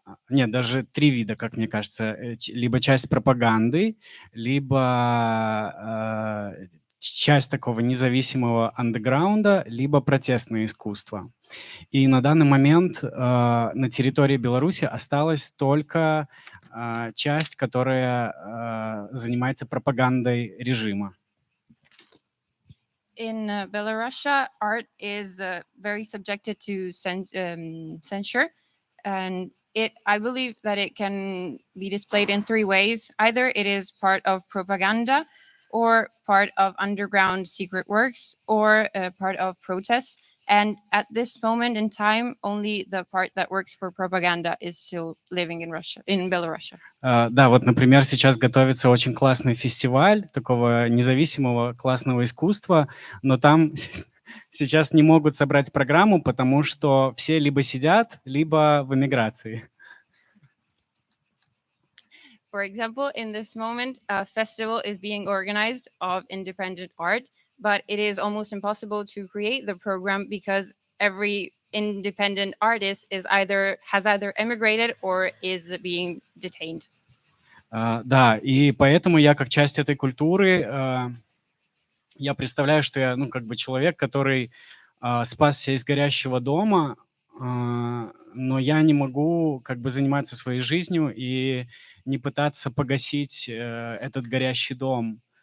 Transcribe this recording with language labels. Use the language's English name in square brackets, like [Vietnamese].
[Russian] Нет, даже 3 вида, как мне кажется. Либо часть пропаганды, либо часть такого независимого андеграунда, либо протестное искусство. И на данный момент на территории Беларуси осталась только часть, которая занимается пропагандой режима. [English] In Belarus, art is very subjected to censure, and I believe that it can be displayed in three ways. Either it is part of propaganda, or part of underground secret works, or part of protests. And at this moment in time, only the part that works for propaganda is still living in Belarus. [Russian] Да, вот, например, сейчас готовится очень классный фестиваль такого независимого классного искусства, но там сейчас не могут собрать программу, потому что все либо сидят, либо в эмиграции. [English] For example, in this moment, a festival is being organized of independent art, but it is almost impossible to create the program because every independent artist has either emigrated or is being detained. [Russian] Да, и поэтому я как часть этой культуры, я представляю, что я, как бы человек, который спасся из горящего дома, но я не могу как бы заниматься своей жизнью и не пытаться погасить этот горящий дом.